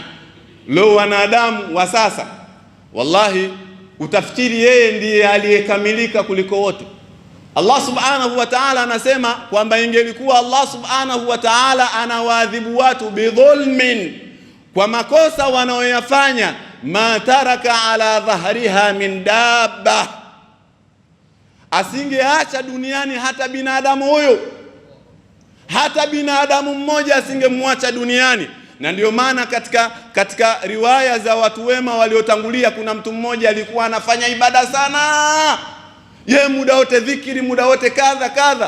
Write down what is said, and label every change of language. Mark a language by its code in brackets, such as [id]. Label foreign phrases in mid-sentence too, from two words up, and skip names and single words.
[sw] Leo wanadamu wa sasa, wallahi utafikiri yeye ndiye aliyekamilika kuliko wote. Allah [ar] سبحانه وتعالى [sw] anasema kwamba ingelikuwa Allah [ar] سبحانه وتعالى [sw] anawaadhibu watu bidhulmin, kwa makosa wanaoyafanya, [ar] ما ترك على ظهرها من دابة, [sw] asingeacha duniani hata binadamu huyo, hata binadamu mmoja asingemwacha duniani. Na ndio maana katika riwaya za watu wema waliotangulia, kuna mtu mmoja alikuwa anafanya ibada sana, ye muda wote dhikiri, muda wote kadha kadha.